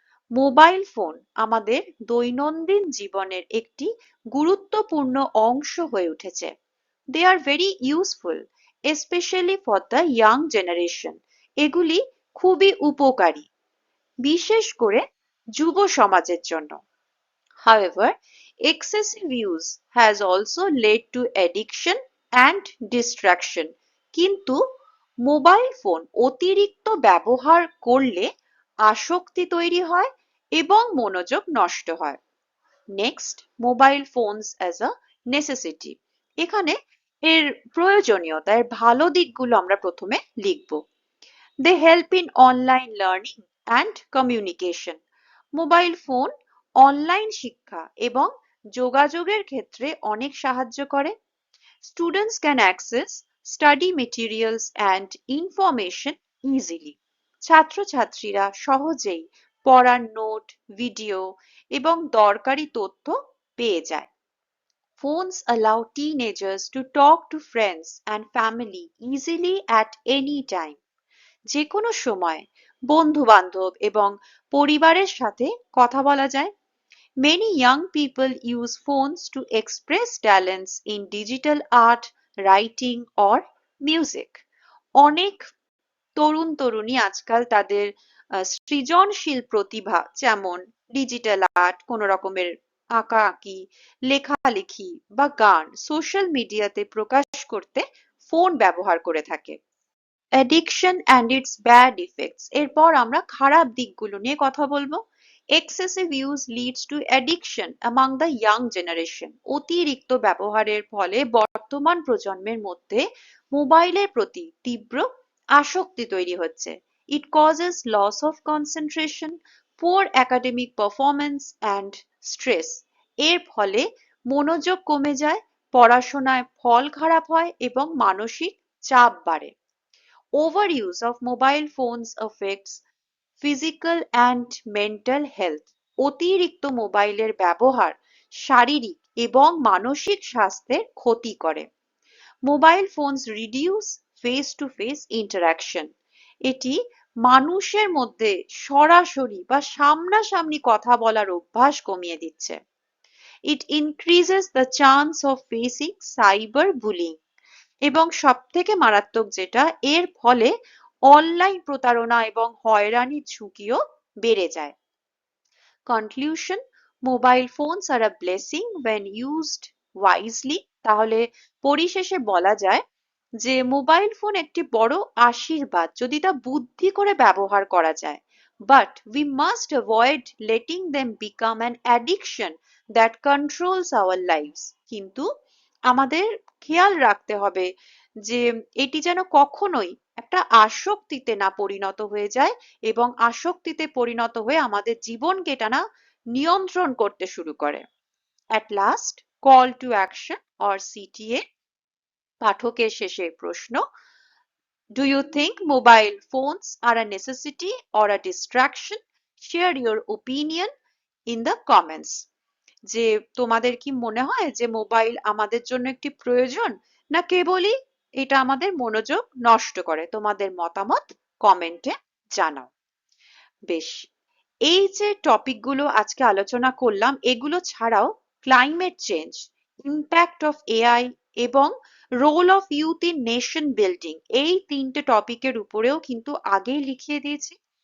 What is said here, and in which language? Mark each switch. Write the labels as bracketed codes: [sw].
[bn] Mobile phone আমাদের দৈনন্দিন জীবনের একটি গুরুত্বপূর্ণ অংশ হয়ে উঠেছে। [en] They are very useful, especially for the young generation. [bn] এগুলি খুবই উপকারী, বিশেষ করে যুব সমাজের জন্য। [en] However, excessive use has also led to addiction and distraction. [bn] কিন্তু মোবাইল ফোন অতিরিক্ত ব্যবহার করলে আসক্তি তৈরি হয় এবং মনোযোগ নষ্ট হয়। [en] Next, mobile phones as a necessity. [bn] এখানে এর প্রয়োজনীয়তা, এর ভালো দিকগুলো আমরা প্রথমে লিখব। [en] They help in online learning and communication. [bn] Mobile phone online শিক্ষা এবং যোগাযোগের ক্ষেত্রে অনেক সাহায্য করে। [en] Students can access study materials and information easily. [bn] ছাত্রছাত্রীরা সহজেই পড়ার নোট, ভিডিও এবং দরকারি তথ্য পেয়ে যায়। [en] Phones allow teenagers to talk to friends and family easily at any time. [bn] যে কোনো সময় বন্ধু বান্ধব এবং পরিবারের সাথে কথা বলা যায়। [en] Many young people use phones to express talents in digital art, writing or music. [bn] অনেক তরুণ তরুণী আজকাল তাদের সৃজনশীল প্রতিভা, যেমন ডিজিটাল আর্ট, কোনো রকমের আঁকাআঁকি, লেখালেখি বা গান সোশ্যাল মিডিয়াতে প্রকাশ করতে ফোন ব্যবহার করে থাকে। [en] Addiction and its bad effects. [bn] এরপর আমরা খারাপ দিকগুলো নিয়ে কথা বলবো। [en] Excessive use leads to addiction among the young generation. [bn] অতিরিক্ত ব্যবহারের ফলে বর্তমান প্রজন্মের মধ্যে মোবাইলের প্রতি তীব্র আসক্তি তৈরি হচ্ছে। [en] It causes loss of concentration, poor academic performance and stress. [bn] এর ফলে মনোযোগ কমে যায়, পড়াশোনায় ফল খারাপ হয় এবং মানসিক চাপ বাড়ে। [en] Overuse of mobile phones affects physical and mental health. [bn] অতিরিক্ত মোবাইলের ব্যবহার শারীরিক এবং মানসিক স্বাস্থ্যের ক্ষতি করে। [en] Mobile phones reduce face to face interaction. [bn] এটি মানুষের মধ্যে সরাসরি বা সামনাসামনি কথা বলার অভ্যাস কমিয়ে দিচ্ছে। [en] It increases the chance of facing cyber bullying. [bn] এবং সবথেকে মারাত্মক যেটা, এর ফলে অনলাইন প্রতারণা এবং হয়রানির ঝুঁকিও বেড়ে যায়। [en] Conclusion, mobile phones are a blessing when used wisely। [bn] তাহলে পরিশেষে বলা যায় যে মোবাইল ফোন একটি বড় আশীর্বাদ যদি তা বুদ্ধি করে ব্যবহার করা যায়। [en] But we must avoid letting them become an addiction that controls our lives. [bn] কিন্তু আমাদের খেয়াল রাখতে হবে যে এটি যেন কখনোই একটা আসক্তিতে না পরিণত হয়ে যায় এবং আসক্তিতে পরিণত হয়ে আমাদের জীবনকে এটা না নিয়ন্ত্রণ করতে শুরু করে। [en] At last, call to action or CTA। [bn] পাঠকের শেষে প্রশ্ন, [en] Do you think mobile phones are a necessity or a distraction? Share your opinion in the comments. [bn] যে তোমাদের কি মনে হয় যে মোবাইল আমাদের জন্য একটি প্রয়োজন, না কেবলই এটা আমাদের মনোযোগ নষ্ট করে? তোমাদের মতামত কমেন্টে জানাও। বেশ, এই যে টপিকগুলো আজকে আলোচনা করলাম, এগুলো ছাড়াও climate change, impact of AI এবং [en] role of youth in nation building, [bn] এই তিনটে টপিকের উপরেও কিন্তু আগেই লিখিয়ে দিয়েছি।